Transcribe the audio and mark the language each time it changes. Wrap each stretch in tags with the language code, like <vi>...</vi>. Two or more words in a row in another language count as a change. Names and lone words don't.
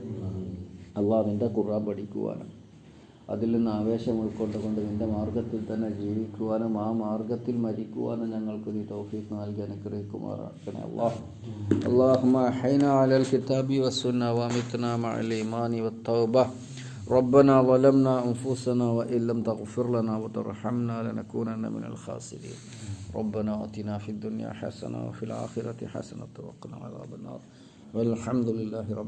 <ml>അള്ളാഹ് നിൻ്റെ ഖുർആൻ പഠിക്കുവാനും അതിൽ നിന്ന് ആവേശം ഉൾക്കൊണ്ടുകൊണ്ട് നിൻ്റെ മാർഗത്തിൽ തന്നെ ജീവിക്കുവാനും ആ മാർഗത്തിൽ മരിക്കുവാനും ഞങ്ങൾക്ക് നീ തൗഫീഖ് നൽകി അനുഗ്രഹിക്കുമാറാക്കണേ.</ml> <ar>اللهم أحينا على الكتاب والسنة وأمتنا مع الإيمان والتوبة. ربنا ظلمنا أنفسنا وإن لم تغفر لنا وترحمنا لنكونن من الخاسرين. ربنا آتنا في الدنيا حسنة وفي الآخرة حسنة وقنا عذاب النار. والحمد لله رب</ar>